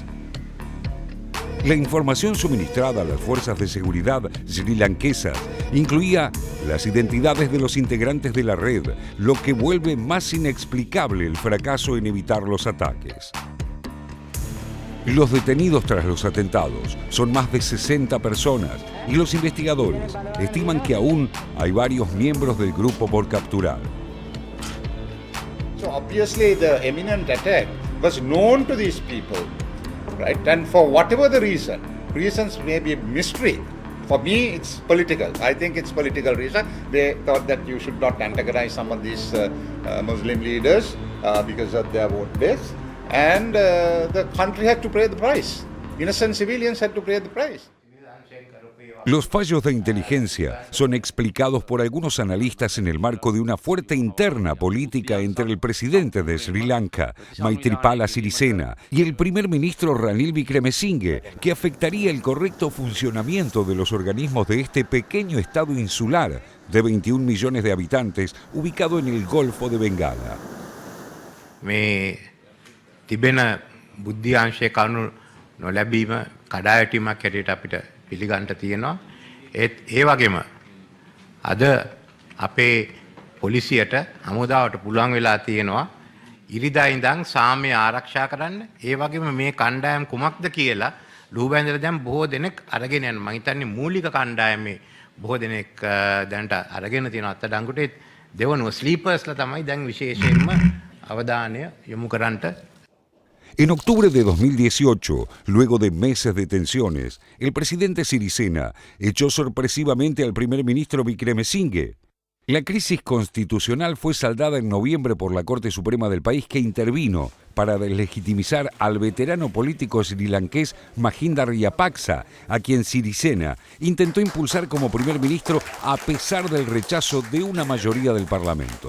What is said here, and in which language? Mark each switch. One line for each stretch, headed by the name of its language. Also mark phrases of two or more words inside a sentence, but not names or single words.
Spanish: La información suministrada a las fuerzas de seguridad srilankesas incluía las identidades de los integrantes de la red, lo que vuelve más inexplicable el fracaso en evitar los ataques. Los detenidos tras los atentados son más de 60 personas y los investigadores estiman que aún hay varios miembros del grupo por capturar.
English: So obviously the imminent attack was known to these people, right? And for whatever the reasons may be mystery. For me, it's political. I think it's political reason. They thought that you should not antagonize some of these Muslim leaders because of their vote base. And the country had to pay the price. Innocent civilians had to pay the price.
Spanish: Los fallos de inteligencia son explicados por algunos analistas en el marco de una fuerte interna política entre el presidente de Sri Lanka, Maithripala Sirisena, y el primer ministro Ranil Wickremesinghe, que afectaría el correcto funcionamiento de los organismos de este pequeño estado insular de 21 millones de habitantes ubicado en el Golfo de Bengala.
Sinhala: තිබෙන බුද්ධි අංශයේ කරුණු නොලැබීම කඩාවැටීමක් හැටියට අපිට පිළිගන්න තියෙනවා. ඒත් ඒ වගේම අද අපේ පොලිසියට හමුදාවට පුළුවන් වෙලා තියෙනවා ඉරිදා ඉඳන් සාමය ආරක්ෂා කරන්න. ඒ වගේම මේ කණ්ඩායම් කුමක්ද කියලා ලූබැඳලා දැන් බොහෝ දෙනෙක් අරගෙන යනවා. මම හිතන්නේ මූලික කණ්ඩායමේ බොහෝ දෙනෙක් දැනට අරගෙන තියෙන අත්අඩංගුවට දෙවනුව ස්ලීපර්ස්ලා තමයි දැන් විශේෂයෙන්ම අවධානය යොමු කරන්නට.
Spanish: En octubre de 2018, luego de meses de tensiones, el presidente Sirisena echó sorpresivamente al primer ministro Wickremesinghe. La crisis constitucional fue saldada en noviembre por la Corte Suprema del país, que intervino para deslegitimizar al veterano político srilanqués Mahinda Rajapaksa, a quien Sirisena intentó impulsar como primer ministro a pesar del rechazo de una mayoría del Parlamento.